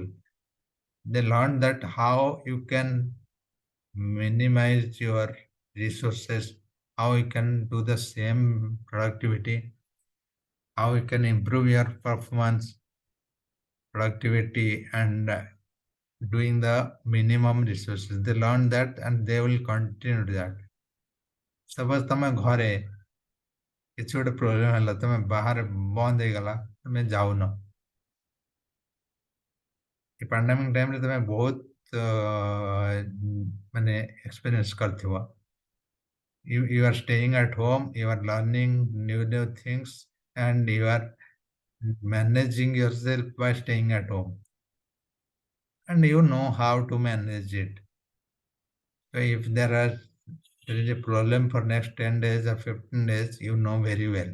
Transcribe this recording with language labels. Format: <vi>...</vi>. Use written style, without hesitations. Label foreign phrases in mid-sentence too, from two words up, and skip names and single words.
<en>They learned that how you can minimize your resources, how you can do the same productivity, how you can improve your performance, productivity, and doing the minimum resources. They learn that and they will continue that.</en> <or>Suppose ତମେ ଘରେ କିଛି ଗୋଟେ ପ୍ରୋବ୍ଲେମ ହେଲା, ତମେ ବାହାରେ ବନ୍ଦ ହେଇଗଲା, ତମେ ଯାଉନ। ଏ</or> <en>pandemic time-re</en> <or>ତମେ ବହୁତ ମାନେ ଏକ୍ସପିରିଏନ୍ସ କରିଥିବ।</or> <en>You are staying at home, you are learning new things, and you are managing yourself by staying at home. And you know how to manage it. So if there is a problem for next 10 days or 15 days, you know very well.</en>